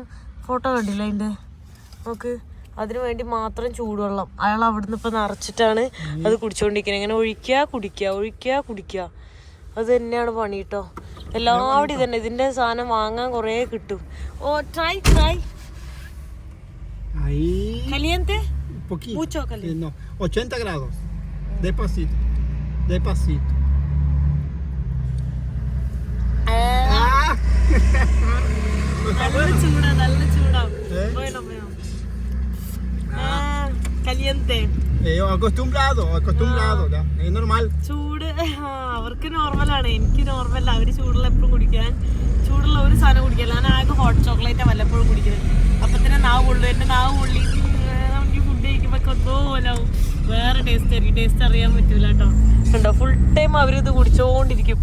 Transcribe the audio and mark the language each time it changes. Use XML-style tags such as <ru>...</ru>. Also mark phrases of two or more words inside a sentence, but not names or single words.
<ml>ഫോട്ടോ കണ്ടില്ല അതിൻ്റെ? നോക്ക്, അതിനു വേണ്ടി മാത്രം ചൂടുവെള്ളം അയാൾ അവിടുന്ന് ഇപ്പം നിറച്ചിട്ടാണ് അത് കുടിച്ചോണ്ടിരിക്കുന്നത്. ഇങ്ങനെ ഒഴിക്കുക കുടിക്കുക, ഒഴിക്കുക കുടിക്കുക, അത് തന്നെയാണ് പണി കേട്ടോ. എല്ലാവരും തന്നെ ഇതിന്റെ സാധനം വാങ്ങാൻ കുറേ കിട്ടും.</ml> <es>ഓ</es> <en>try try</en> <es>caliente mucho caliente no 80 grados despacito despacito</es> <ml>നല്ല ചൂടാ</ml> <es>bueno caliente acostumbrado ya es normal</es> <ml>ചൂട് അവർക്ക് നോർമലാണ്, എനിക്ക് നോർമൽ. അവര് ചൂടുള്ള എപ്പോഴും കുടിക്കാൻ, ചൂടുള്ള ഒരു സാധനം കുടിക്കാൻ. ഞാൻ ആകെ</ml> <en>hot chocolate</en> <ml>വല്ലപ്പോഴും കുടിക്കുന്നത്. അപ്പൊ തന്നെ നാവ് പൊള്ളു. എന്റെ നാവ് പൊള്ളി നമുക്ക് ഫുഡ് കഴിക്കുമ്പോ എന്തോ പോലാവും. വേറെ ടേസ്റ്റ് ആയിരിക്കും. ടേസ്റ്റ് അറിയാൻ പറ്റൂല കേട്ടോ. ഉണ്ടോ</ml> <en>full time</en> <ml>അവരിത് കുടിച്ചോണ്ടിരിക്കും.</ml>